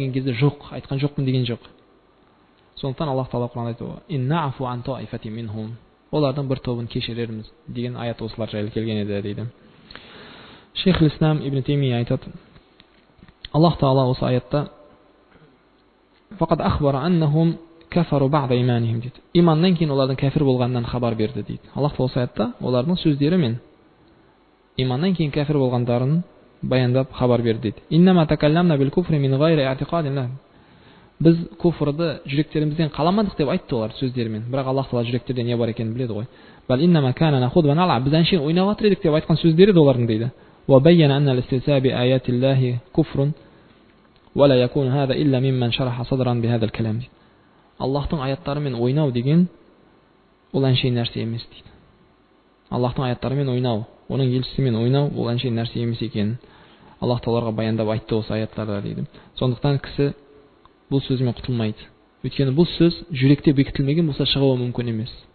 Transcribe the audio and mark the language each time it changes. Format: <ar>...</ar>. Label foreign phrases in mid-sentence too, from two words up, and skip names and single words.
<kk>деген кезде "Жоқ, айтқан жоқпын" деген жоқ. Сондықтан Аллах Тағала Құранда айтты:</kk> <ar>"إن نعف عن طائفة منهم",</ar> <kk>олардың бір тобын кешірерміз деген аят осылар жайлы келген еді дейді. Шейх Ислам Ибн Таймия айтады: Аллах Тағала осы аятта</kk> <ar>"فقد أخبر أنهم كفروا بعد إيمانهم"</ar> <kk>дейді. Иманнан кейін олардың кәфір болғанынан хабар берді дейді. Аллах Тағала осы аятта олардың сөздері мен иманнан кейін кәфір болғандарын баяндап хабар берді дейді.</kk> <ar>"إنما تكلمنا بالكفر من غير اعتقاد".</ar> <kk>Біз куфрды жүректерімізден қаламадық деп айтты олар сөздерімен. Бірақ Аллах Тағала жүректерде не бар екенін біледі ғой.</kk> <ar>"بل إنما كنا نخوض ونلعب",</ar> <kk>біз әншейін ойнап жатыр едік деп айтқан сөздері де олардың дейді.</kk> <ar>"وبين أن الاستهزاء بآيات الله كفر ولا يكون هذا إلا ممن شرح صدرا بهذا الكلام".</ar> <kk>Аллахтың аяттарымен ойнау деген ол әншейін нәрсе емес дейді. Аллахтың аяттарымен ойнау, оның елшісімен ойнау ол әншейін нәрсе емес екенін Аллах Тағалаға баяндап айтты осы аяттарда дейді. Сондықтан кісі бұл сөзімен құтылмайды. Өйткені бұл сөз жүректе бекітілмеген болса шығуы мүмкін емес.</kk>